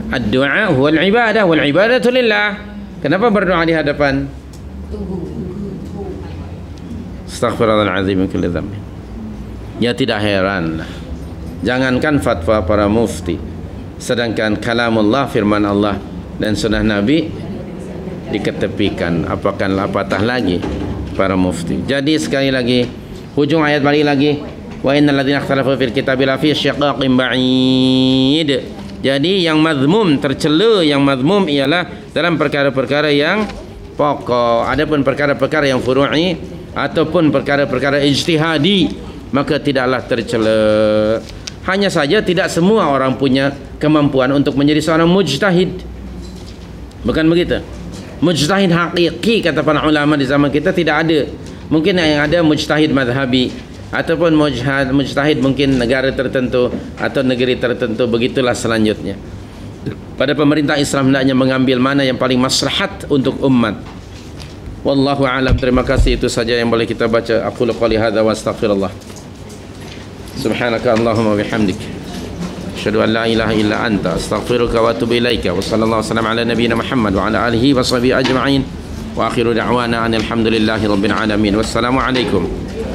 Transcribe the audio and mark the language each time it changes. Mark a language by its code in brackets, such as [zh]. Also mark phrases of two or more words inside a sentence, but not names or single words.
[ar] الدعاء هو العبادة والعبادة لله. [ms] Kenapa berdoa di hadapan? [ar] أستغفر الله العظيم من كل ذنب. [ms] Ya tidak heran. Jangankan fatwa para mufti, sedangkan kalamullah, firman Allah dan sunnah Nabi diketepikan, apatah lagi para mufti. Jadi sekali lagi hujung ayat balik lagi, [ar] وإن الذين اختلفوا في الكتاب لفي شقاق بعيد. [ms] Jadi yang mazmum, tercela yang mazmum ialah dalam perkara-perkara yang pokok. Adapun perkara-perkara yang furu'i ataupun perkara-perkara ijtihadi, maka tidaklah tercela. Hanya saja tidak semua orang punya kemampuan untuk menjadi seorang mujtahid. Bukan begitu? Mujtahid hakiki kata para ulama di zaman kita tidak ada. Mungkin yang ada mujtahid madhabi ataupun mujtahid mungkin negara tertentu atau negeri tertentu, begitulah selanjutnya. Pada pemerintah Islam hendaknya mengambil mana yang paling maslahat untuk umat. [ar] والله أعلم. [ms] Terima kasih, itu saja yang boleh kita baca. [ar] أقول قولي هذا وأستغفر الله سبحانك اللهم وبحمدك أشهد أن لا إله إلا أنت أستغفرك وأتوب إليك. وصلى الله وسلم على نبينا محمد وعلى آله وصحبه أجمعين. وآخر دعوانا الحمد لله رب العالمين. والسلام عليكم